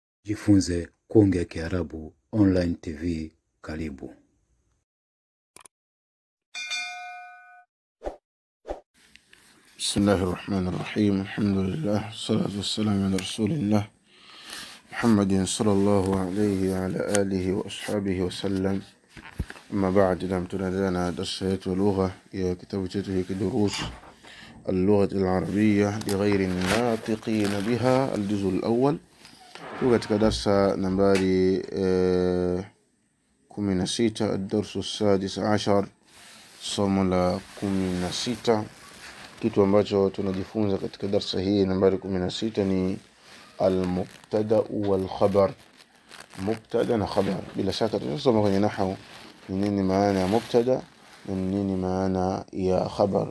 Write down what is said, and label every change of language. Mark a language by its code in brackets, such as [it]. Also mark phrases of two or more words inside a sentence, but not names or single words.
[sw] Jifunze kuongea Kiarabu [en] online TV. [sw] Karibu. [ar] بسم الله الرحمن الرحيم. Alhamdulillah. الصلاة والسلام على رسول الله محمد صلى الله عليه وعلى آله وأصحابه وسلم. أما بعد, [sw] tunaendelea na darasa yetu ya lugha ya kitabu chetu hiki Durus [ar] اللغة العربية لغير الناطقين بها الجزء الأول. [sw] katika darasa nambari 16 [ar] الدرس السادس عشر [sw] somo la 16. Kitu ambacho tunajifunza katika darasa hii nambari 16 ni [ar] المبتدأ والخبر. [sw] Mubtada na khabar, bila shaka tunasoma kwenye nahwu nini maana ya mubtada na nini maana ya khabar.